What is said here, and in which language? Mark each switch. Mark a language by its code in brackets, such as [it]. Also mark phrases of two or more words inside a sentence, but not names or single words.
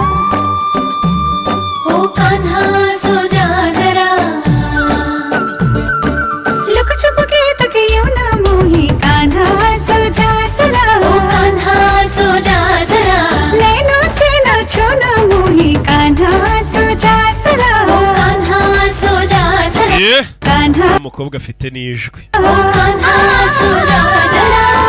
[hi] ओ कान्हा सो जा जरा लुक छुप के तक यूं ना मोही कान्हा सो जा जरा ओ कान्हा सो जा जरा नैनों से ना छोना मोही कान्हा सो जा जरा ओ कान्हा सो जा जरा Yeah कान्हा [rw] umukobwa afite n'ijwi [hi] ओ कान्हा सो जा जरा